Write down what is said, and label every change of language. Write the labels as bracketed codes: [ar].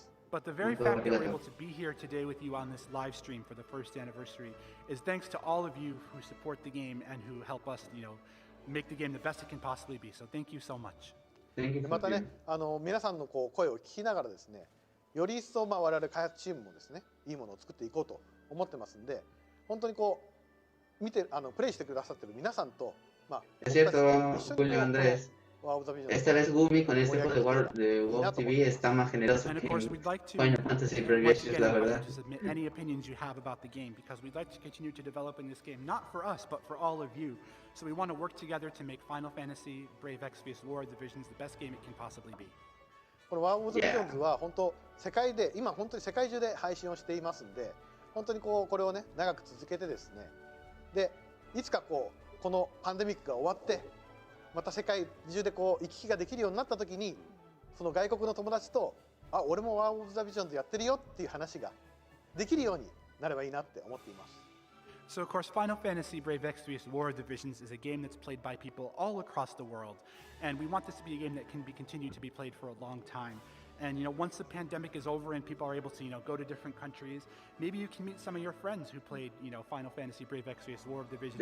[en] But the very fact that we're able to be here today with you on this live stream for the first anniversary is thanks to all of you who support the game and who help us, you know, make the game the best it can possibly be. So thank you so much. [ja] またね、皆さんの声を聞きながらですね、より一層我々開発チームもですね、いいものを作っていこうと思ってますんで、本当に見てプレイしてくださってる皆さんと [es] Es cierto, Julio Andrés. Esta vez Gumi con este juego de WOTV está más generoso que Final Fantasy Brave Exvius, la verdad. [en] Any opinions you have about the game, because we'd like to continue to developing this game, not for us, but for all of you. So we want to work together to make Final Fantasy Brave Exvius War of the Divisions the best game it can possibly be. [ja] このワーオブ・ザ・ビジョンズは本当今本当に世界中で配信をしていますんで、本当にこれをね長く続けてですね、でいつかこのパンデミックが終わって。また世界中で行き来ができるようになった時に、その外国の友達と俺もワーオブ・ザ・ビジョンズやってるよっていう話ができるようになればいいなって思っています。 [en] So of course, Final Fantasy Brave Exvius War of Divisions is a game that's played by people all across the world, and we want this to be a game that can be continued to be played for a long time. And you know, once the pandemic is over and people are able to, you know, go to different countries, maybe you can meet some of your friends who played, you know, Final Fantasy Brave Exvius War of Divisions.